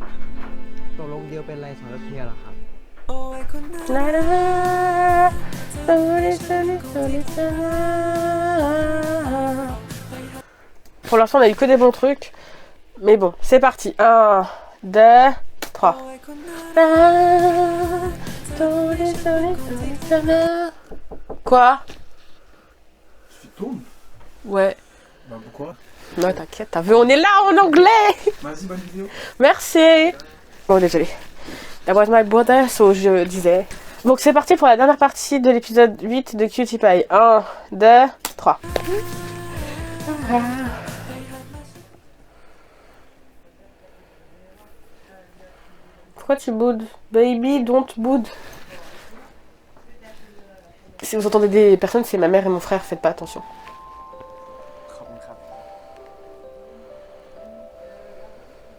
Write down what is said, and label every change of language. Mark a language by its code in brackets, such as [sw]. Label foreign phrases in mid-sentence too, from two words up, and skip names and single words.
[th] ตกลงเดียวเป็นอะไรสำหรับเฮียเหรอครับ [fr] Pour l'instant, on a eu que des bons trucs. Mais bon, c'est parti. 1, 2, 3. Quoi? Tu tournes? Ouais. Bah pourquoi? Non, t'inquiète, t'as vu, on est là en anglais. Vas-y, bonne vidéo. Merci. Bon, désolé. [en] That was my brother, so [fr] je disais. Donc c'est parti pour la dernière partie de l'épisode 8 de Cutie Pie. 1, 2, 3. Pourquoi tu boudes? Baby, don't boude. Si vous entendez des personnes, c'est ma mère et mon frère, faites pas attention. [th] ขอบคุณครับ